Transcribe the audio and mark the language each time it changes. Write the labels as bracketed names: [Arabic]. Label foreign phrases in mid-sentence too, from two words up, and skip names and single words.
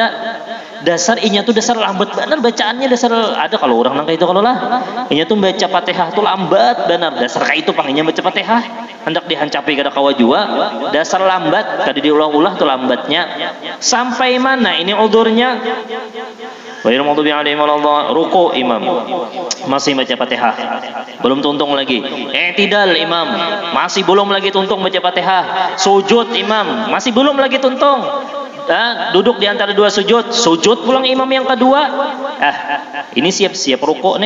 [Banjar] Dasar inya tuh dasar lambat benar bacaannya, dasar ada kalau orang nangka itu kalau lah. Inya tuh baca Fatihah tuh lambat benar. Dasar ka itu panginya baca Fatihah. Hendak dihancapi kada kawa jua, dasar lambat kada diulah-ulah tuh lambatnya. Sampai mana ini udzurnya? [Arabic] غير المغضوب عليهم ولا الضالين. [Banjar] Ruku imam masih baca Fatihah belum tuntung lagi. I'tidal imam masih belum lagi tuntung baca Fatihah. Sujud imam masih belum lagi tuntung. Duduk di antara 2 sujud pulang imam yang kedua. Ini siap-siap ruku nih.